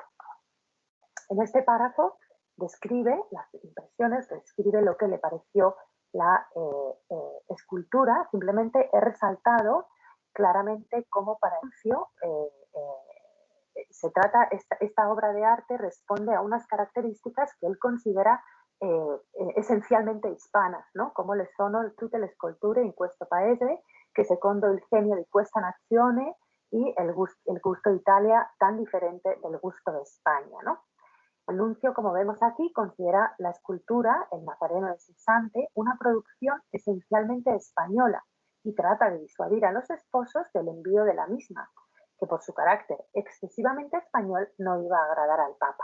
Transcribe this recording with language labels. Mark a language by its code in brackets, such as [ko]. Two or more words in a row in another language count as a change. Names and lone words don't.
[es] En este párrafo describe las impresiones, describe lo que le pareció la escultura. Simplemente he resaltado claramente cómo para Nuncio se trata, esta obra de arte responde a unas características que él considera esencialmente hispanas, ¿no? [it] Come le sono tutte le sculture in questo paese, che secondo il genio di questa nazione [es] y el gusto de Italia tan diferente del gusto de España, ¿no? El nuncio, como vemos aquí, considera la escultura, el Nazareno de Cesante, una producción esencialmente española y trata de disuadir a los esposos del envío de la misma, que por su carácter excesivamente español no iba a agradar al Papa.